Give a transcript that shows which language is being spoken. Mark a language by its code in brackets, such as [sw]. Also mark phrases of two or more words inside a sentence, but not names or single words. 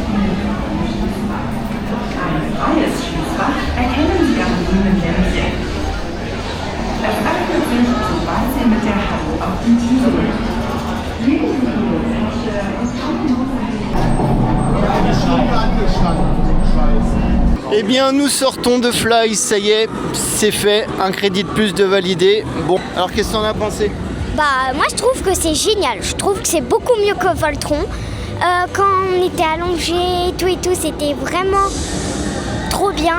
[de] Ein freies Schließfach erkennen Sie am grünen Lämpchen. Es öffnet sich, sobald Sie mit der Hand auf den Titel legen. Legen Sie Ihre Tasche und [fr] Eh bien, nous sortons de Fly, ça y est, c'est fait, un crédit de plus de validé. Bon, alors qu'est-ce que t'en as pensé? Bah, moi je trouve que c'est génial. Je trouve que c'est beaucoup mieux que Voltron. Quand on était allongés et tout, c'était vraiment trop bien.